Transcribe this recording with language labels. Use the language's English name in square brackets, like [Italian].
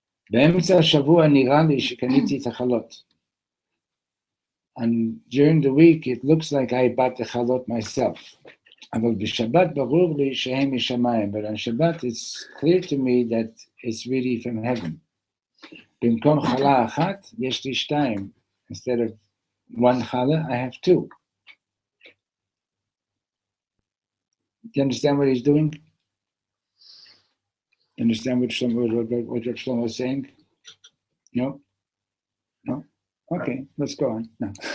[Hebrew] באמצע השבוע נראה לי שקניתי את החלות. [English] And during the week, it looks like I bought the chalot myself. [Hebrew] אבל בשבת ברור לי שהם משמיים, [English] but on Shabbat it's clear to me that it's really from heaven. [Hebrew] במקום חלה אחת, יש לי שתיים. [English] Instead of one challah, I have two. Do you understand what he's doing? Understand what Reb Shlomo is saying? No? No? Okay, let's go on. No.